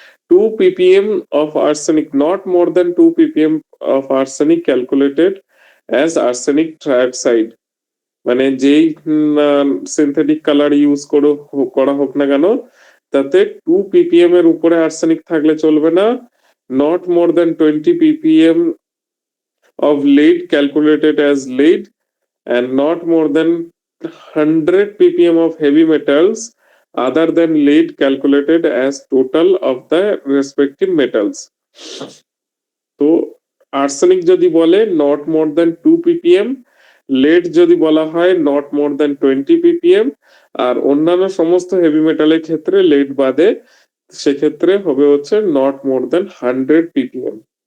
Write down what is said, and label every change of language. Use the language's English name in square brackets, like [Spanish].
[English] 2 ppm of arsenic, not more than 2 ppm of arsenic calculated as arsenic trioxide, [Bangla] মানে যেই synthetic colour use করা হোক না কেন, তাতে 2 ppm এর উপরে আর্সেনিক থাকলে চলবে না। [English] Not more than 20 ppm of lead calculated as lead, and not more than 100 ppm of heavy metals other than lead calculated as total of the respective metals. [Bangla] তো আর্সেনিক যদি বলে not more then 2 ppm, lead যদি বলা হয় not more then 20 ppm, আর অন্যান্য সমস্ত heavy মেটালের ক্ষেত্রে লেড বাদে সেক্ষেত্রে হবে হচ্ছে নট মোর দেন 100 ppm।